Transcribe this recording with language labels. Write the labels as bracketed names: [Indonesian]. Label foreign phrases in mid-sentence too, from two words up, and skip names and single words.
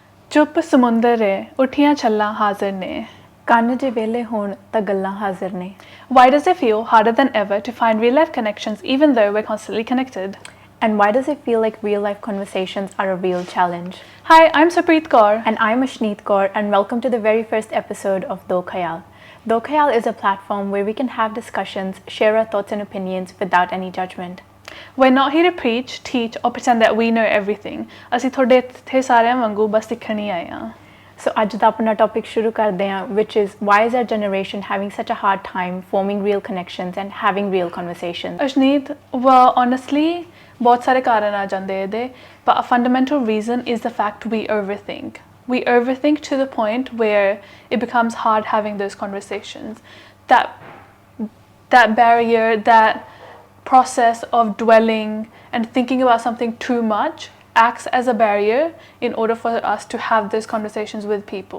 [Punjabi] ਚੁੱਪ ਸਮੁੰਦਰ ਏ ਉੱਠੀਆਂ ਛੱਲਾਂ ਹਾਜ਼ਰ ਨੇ ਕੰਨ ਜੇ ਵੇਲੇ ਹੋਣ ਤਾਂ ਗੱਲਾਂ ਹਾਜ਼ਰ ਨੇ [English] Why does it feel harder than ever to find real life connections even though we're constantly connected? And why does it feel like real life conversations are a real challenge? Hi, I'm Sapreet Kaur. And I'm Ashneet Kaur, and welcome to the very first episode of Khyaal. Khyaal is a platform where we can have discussions, share our thoughts and opinions without any judgment. We're not here to preach, teach or pretend that we know everything. [Punjabi] ਅਸੀਂ ਤੁਹਾਡੇ ਇੱਥੇ ਸਾਰਿਆਂ ਵਾਂਗੂ ਬਸ ਸਿੱਖਣ ਹੀ ਆਏ ਹਾਂ. So ਅੱਜ ਦਾ ਆਪਣਾ topic ਸ਼ੁਰੂ ਕਰਦੇ ਹਾਂ, [English] which is why is our generation having such a hard time forming real connections and having real conversations? Ashneet, well, honestly, [Punjabi] ਬਹੁਤ ਸਾਰੇ ਕਾਰਨ ਆ ਜਾਂਦੇ ਇਹਦੇ, [English] but a fundamental reason is the fact we overthink. We overthink to the point where it becomes hard having those conversations. That barrier, that process of dwelling and thinking about something too much acts as a barrier in order for us to have those conversations with people.